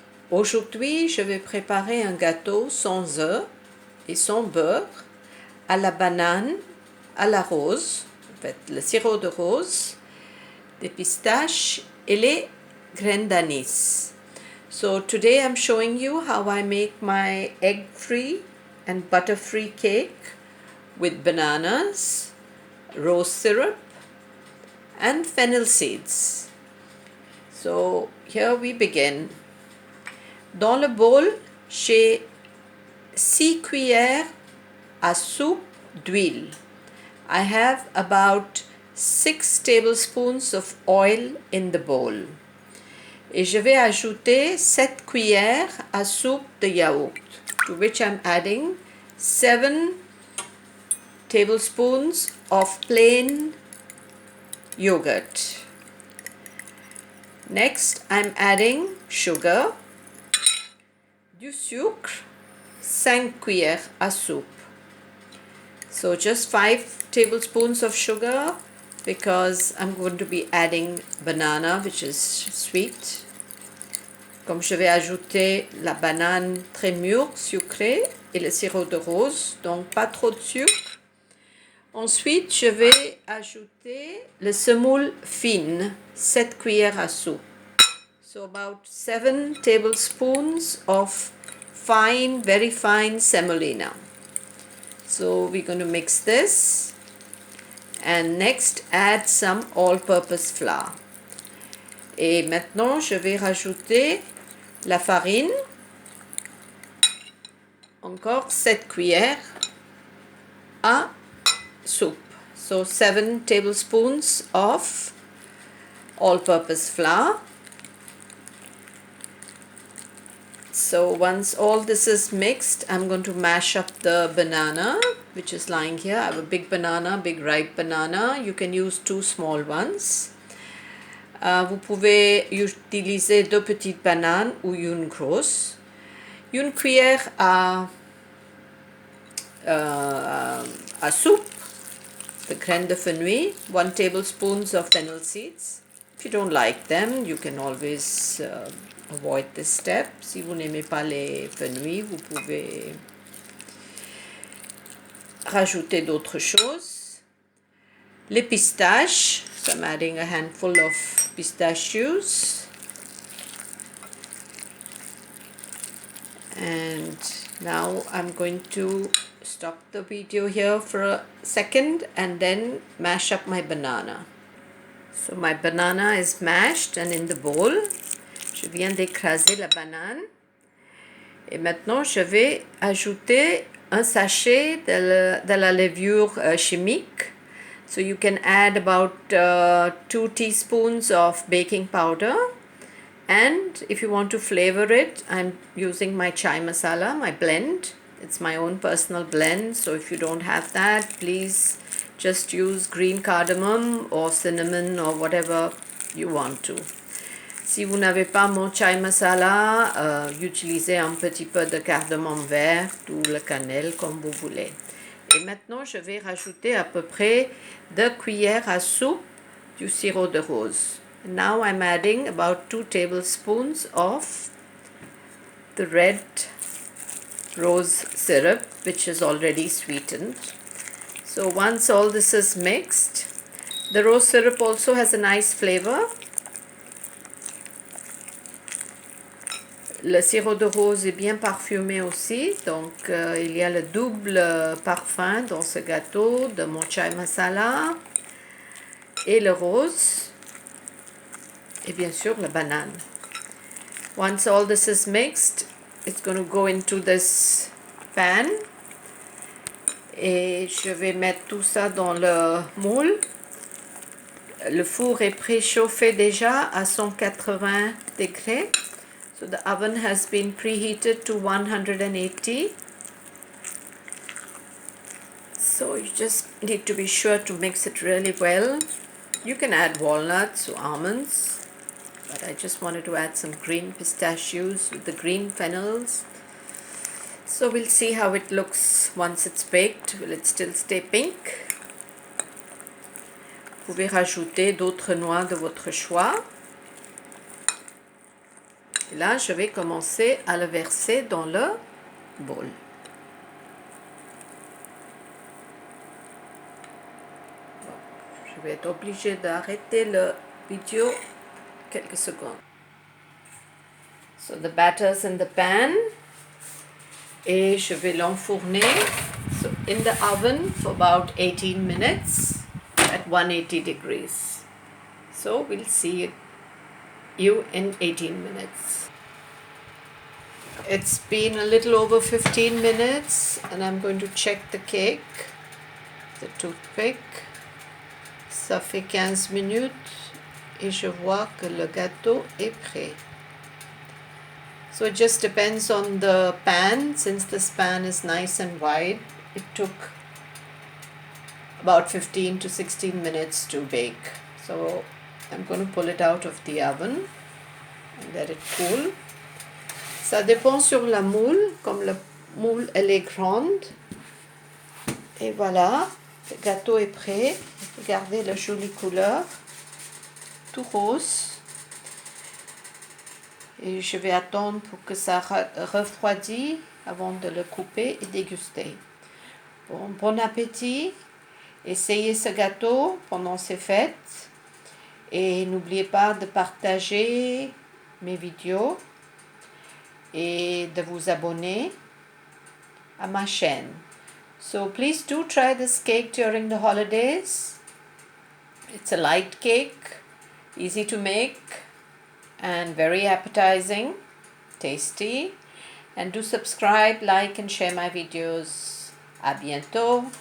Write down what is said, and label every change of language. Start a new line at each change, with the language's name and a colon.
French: Aujourd'hui, je vais préparer un gâteau sans œufs et sans beurre, à la banane, à la rose, en fait, le sirop de rose, des pistaches et les graines d'anis.
English: So today I'm showing you how I make my egg-free and butter-free cake with bananas, rose syrup and fennel seeds. So here we begin.
French: Dans le bol, j'ai 6 cuillères à soupe d'huile.
English: I have about 6 tablespoons of oil in the bowl.
French: Et je vais ajouter 7 cuillères à soupe de yaourt,
English: to which I'm adding 7 tablespoons of plain yogurt. Next, I'm adding sugar,
French: du sucre, 5 cuillères à soupe.
English: So just 5 tablespoons of sugar because I'm going to be adding banana, which is sweet.
French: Comme je vais ajouter la banane très mûre, sucrée, et le sirop de rose, donc pas trop de sucre. Ensuite, je vais ajouter le semoule fine, 7 cuillères à soupe.
English: So about 7 tablespoons of fine, very fine semolina. So we're going to mix this and next add some all-purpose flour.
French: Et maintenant, je vais rajouter la farine, encore 7 cuillères à soupe.
English: So 7 tablespoons of all-purpose flour. So once all this is mixed, I'm going to mash up the banana, which is lying here. I have a big banana, big ripe banana. You can use 2 small ones.
French: Vous pouvez utiliser 2 petites bananes ou une grosse. Une cuillère à soupe de graines de fenouil,
English: 1 tablespoon of fennel seeds. If you don't like them, you can always avoid this step.
French: Si vous n'aimez pas les fenouils, vous pouvez rajouter d'autres choses. Les pistaches,
English: so I'm adding a handful of pistachios. And now I'm going to stop the video here for a second and then mash up my banana. So my banana is mashed and in the bowl.
French: Je viens d'écraser la banane. Et maintenant, je vais ajouter un sachet de la levure chimique.
English: So you can add about 2 teaspoons of baking powder. And if you want to flavor it, I'm using my chai masala, my blend. It's my own personal blend. So if you don't have that, please just use green cardamom or cinnamon or whatever you want to.
French: Si vous n'avez pas mon chai masala, utilisez un petit peu de cardamome vert ou le cannelle comme vous voulez. Et maintenant, je vais rajouter à peu près 2 cuillères à soupe du sirop de rose.
English: Now I'm adding about 2 tablespoons of the red rose syrup, which is already sweetened. So once all this is mixed, the rose syrup also has a nice flavor.
French: Le sirop de rose est bien parfumé aussi, donc il y a le double parfum dans ce gâteau de mon chai masala et le rose et bien sûr la banane.
English: Once all this is mixed, it's going to go into this pan
French: et je vais mettre tout ça dans le moule. Le four est préchauffé déjà à 180 degrés.
English: So the oven has been preheated to 180. So you just need to be sure to mix it really well. You can add walnuts or almonds, but I just wanted to add some green pistachios with the green fennels. So we'll see how it looks once it's baked. Will it still stay pink?
French: Vous pouvez rajouter d'autres noix de votre choix. Et là, je vais commencer à le verser dans le bol. Je vais être obligée d'arrêter le vidéo quelques secondes.
English: So the batter's in the pan.
French: Et je vais l'enfourner
English: so in the oven for about 18 minutes at 180 degrees. So we'll see you in 18 minutes. It's been a little over 15 minutes and I'm going to check the cake, the toothpick.
French: Ça fait 15 minutes et je vois que le gâteau est prêt.
English: So it just depends on the pan. Since this pan is nice and wide, it took about 15 to 16 minutes to bake. So I'm going to pull it out of the oven and let it cool.
French: Ça dépend sur la moule, comme la moule elle est grande. Et voilà, le gâteau est prêt. Regardez la jolie couleur, tout rose. Et je vais attendre pour que ça refroidisse avant de le couper et déguster. Bon appétit, essayez ce gâteau pendant ces fêtes et n'oubliez pas de partager mes vidéos et de vous abonner à ma chaîne.
English: So please do try this cake during the holidays. It's a light cake, easy to make and very appetizing, tasty. And do subscribe, like and share my videos.
French: À bientôt.